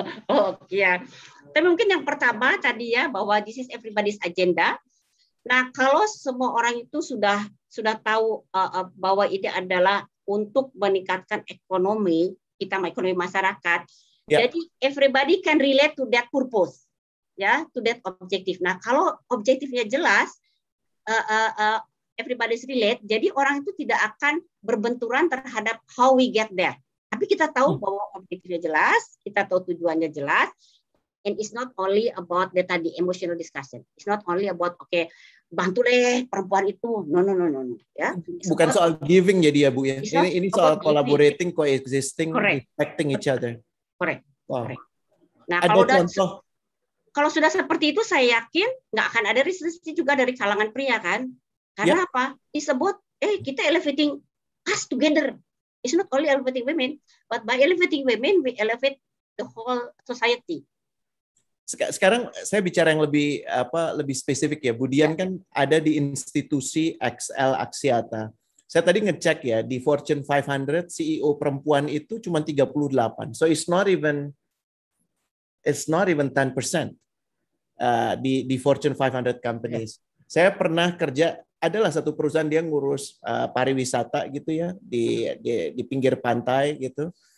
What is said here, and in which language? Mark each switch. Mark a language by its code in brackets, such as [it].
[id] Oh iya. Tapi mungkin yang pertama tadi ya, bahwa [en] this is everybody's agenda. [id] Nah, kalau semua orang itu sudah tahu bahwa ini adalah untuk meningkatkan ekonomi masyarakat. [en] Yeah. [id] Jadi [en] everybody can relate to that purpose, [id] ya, [en] to that objective. [id] Nah, kalau objektifnya jelas, [en] everybody's relate. [id] Jadi orang itu tidak akan berbenturan terhadap [en] how we get there. [id] Tapi kita tahu bahwa objektifnya jelas, kita tahu tujuannya jelas, [en] and it's not only about the [id] tadi [en] emotional discussion. It's not only about [id] bantu deh perempuan itu. [en] No. Ya. [id] Bukan soal giving jadi ya Bu ya. Ini soal [en] collaborating, coexisting, respecting each other. Correct. Wow. Correct. Nah, [id] ada kalau sudah seperti itu, saya yakin nggak akan ada resistance juga dari kalangan pria kan? Karena apa? [en] It's about [id] kita [en] elevating us together. It's not only elevating women, but by elevating women we elevate the whole society. [id] Sekarang saya bicara yang lebih spesifik ya. Budian kan ada di institusi XL Axiata. Saya tadi ngecek ya, di Fortune 500 CEO perempuan itu cuma 38. [en] So it's not even 10% [id] di [en] Fortune 500 companies. [id] Saya pernah kerja, adalah satu perusahaan dia ngurus pariwisata gitu ya, di pinggir pantai gitu.